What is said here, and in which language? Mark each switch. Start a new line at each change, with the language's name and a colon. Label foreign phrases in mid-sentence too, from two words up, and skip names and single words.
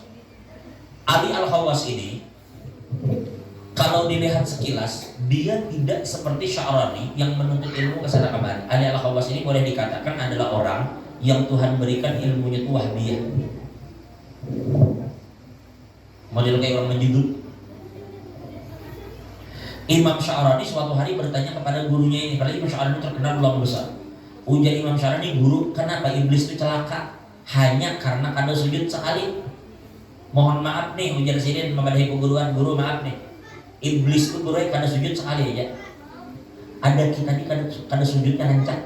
Indonesian: Ali Al-Khawwas ini kalau dilihat sekilas dia tidak seperti Sya'rani yang menuntut ilmu kesana kemari. Ali Al-Khawwas ini boleh dikatakan adalah orang yang Tuhan berikan ilmunya itu wahdiyah. Model kayak orang menjudut. Imam Sya'rani suatu hari bertanya kepada gurunya ini, padahal Imam Sya'rani terkenal ulama besar.
Banjar: Ujar Imam Sya'rani, guru, kenapa iblis itu celaka? Hanya karena kada sujud sekali. Mohon maaf nih, ujar Sidin memadahi keguruan, guru maaf nih. Iblis itu guru kada sujud sekali aja. Ada kita nih kada sujudnya rancak.